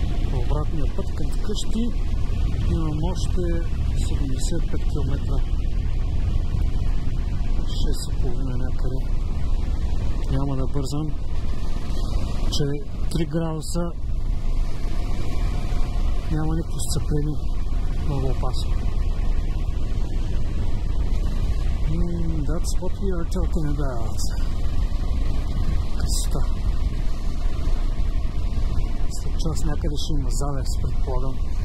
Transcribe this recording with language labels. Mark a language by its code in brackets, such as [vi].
[bg] По обратния път към къщи имам още 75 км. 6,5 някъде. Няма да бързам, че 3 градуса няма никакво сцепление. Много опасно. [en] That's what we are talking about. [bg] Красота. След час някъде ще има завес, предполагам.